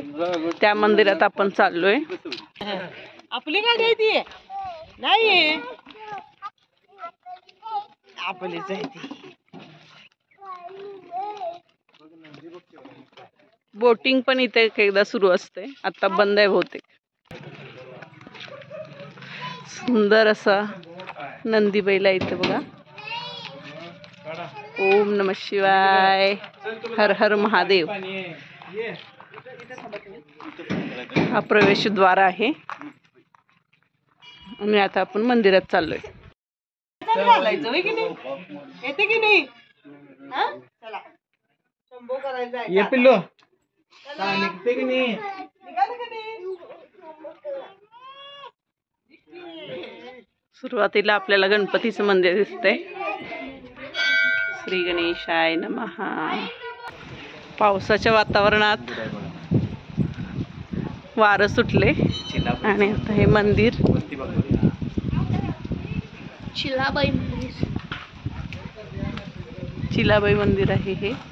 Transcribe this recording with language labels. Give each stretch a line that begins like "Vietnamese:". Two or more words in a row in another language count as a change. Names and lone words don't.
Marathi: त्या मंदिरात आपण चाललोय. आपली गाडी आहे ती नाही आपलीच आहे ती. बोटिंग पण इथे एकदा सुरू असते, आता बंद आहे बहुतेक. सुंदर असा नंदी बैल आहे इथे बघा.
Sanskrit: ओम नमः शिवाय, हर हर महादेव.
Marathi: हा प्रवेशद्वार आहे आणि आता आपण मंदिरात चाललोय. येते की नाही? ये पिल्लो निघते की नाही? सुरुवातीला आपल्याला गणपतीचं मंदिर दिसतंय.
Sanskrit: श्री गणेशाय नमः.
Marathi: पावसाच्या वातावरणात वारं सुटले आणि आता हे मंदिर चिलाबाई मंदिर आहे हे.